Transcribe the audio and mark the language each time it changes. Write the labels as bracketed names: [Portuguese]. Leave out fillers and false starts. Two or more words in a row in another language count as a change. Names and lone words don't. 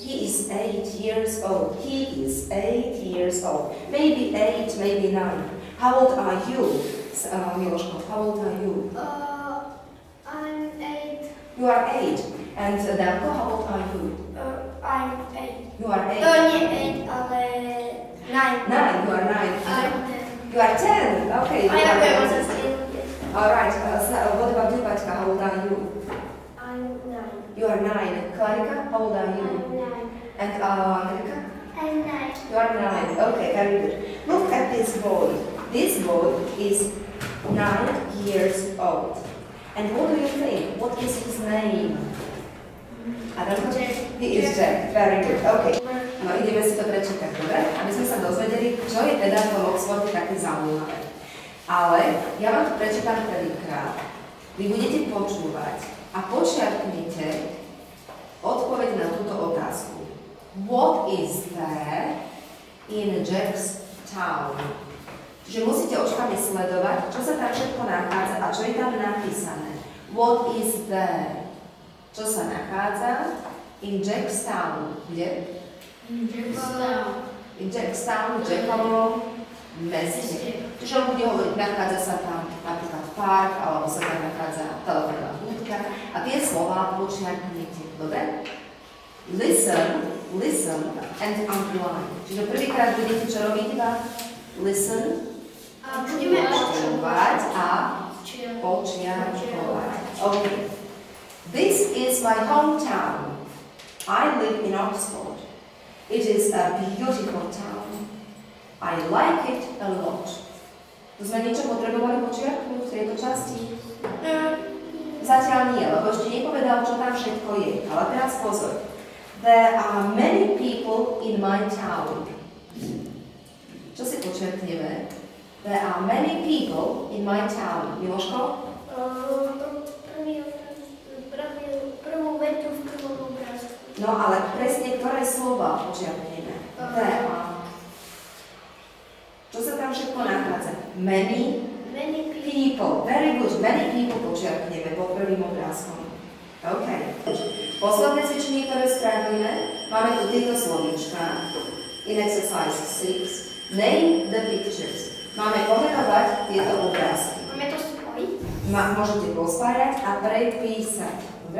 [English] He is 8 years old. He is 8 years old. Maybe 8, maybe 9. How old are you, Miloško? How old are you? I'm 8. You are 8. And Danko, how old are you? I'm 8. You are 8. [Slovak] Nie 8, ale 9. [English] 9. You are 9. I'm 10. You are 10. Okay. I have a sister. All right. What about you, Patka? How old are you? I'm 9. You are 9. Clarika, how old are you? I'm 9. And Angelika? I'm 9. You are 9. Okay, very good. Look at this boy. This boy is 9 years old. And what do you think? What is his name? I don't know. Jack. He is Jack. Very good. Okay. [Slovak] No, ideme si to prečítať, dobre? Aby sme sa dozvedeli, čo je teda v tom Oxforde také zaujímavé. Ale ja vám to prečítam prvýkrát. Vy budete počúvať a počiarknite odpoveď na túto otázku. [English] What is there in Jack's town? [Slovak] Čiže musíte očkami sledovať, čo sa tam všetko nachádza a čo je tam napísané. [English] What is there? [Slovak] Čo sa nachádza [English] in Jack's town? [Slovak] Kde? [English] In Jackstown. In Jackstown, [Slovak] Jackovom meste. Čiže on bude hovoriť, nachádza sa tam napríklad park, alebo sa tam nachádza telefónna budka a tie slova počiarknite. Dobre? [English] Listen and underline. [Slovak] Čiže prvýkrát budete čo robiť iba? [English] Listen. [Slovak] A budeme počúvať a počiarkovať. [English] Okay. This is my hometown. I live in Oxford. It is a beautiful town. I like it a lot. [Slovak] To sme niečo potrebovali počiarknúť v tejto časti? Zatiaľ nie, lebo ešte nepovedal, čo tam všetko je. Ale teraz pozor. [English] There are many people in my town. [Slovak] Čo si počiarkneme? [English] There are many people in my town. [Slovak] Miloško? Prvú vetu v prvom obrázku. No ale presne ktoré slova počiarkneme? [English] There are. [Slovak] Čo sa tam všetko nachádza? [English] Many people. Very good. Many people [Slovak] počiarkneme pod prvým obrázkom. [English] OK. [Slovak] Posledné cvičenie, ktoré spravíme, máme tu tieto slovíčka. [English] In exercise 6. Name the pictures. [Slovak] Máme pomenovať tieto obrázky. Máme to spojiť? Môžete pospájať a prepísať. Dobre?